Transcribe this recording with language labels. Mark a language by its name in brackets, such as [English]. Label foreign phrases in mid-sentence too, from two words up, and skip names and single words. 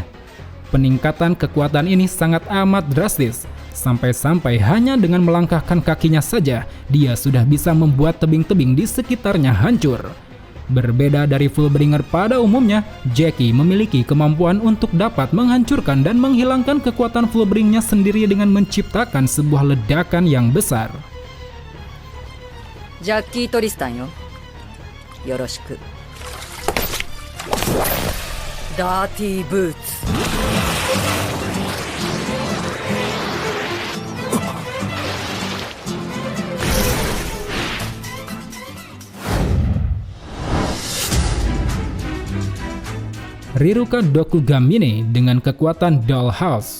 [Indonesian] Peningkatan kekuatan ini sangat amat drastis, sampai-sampai hanya dengan melangkahkan kakinya saja, dia sudah bisa membuat tebing-tebing di sekitarnya hancur. Berbeda dari Fullbringer pada umumnya, Jackie memiliki kemampuan untuk dapat menghancurkan dan menghilangkan kekuatan Fullbringnya sendiri dengan menciptakan sebuah ledakan yang besar. [Japanese] ジャッキー・トリスタンよ。よろしく。ダーティー・ブーツ。 [Indonesian] Riruka Dokugamine dengan kekuatan Dollhouse.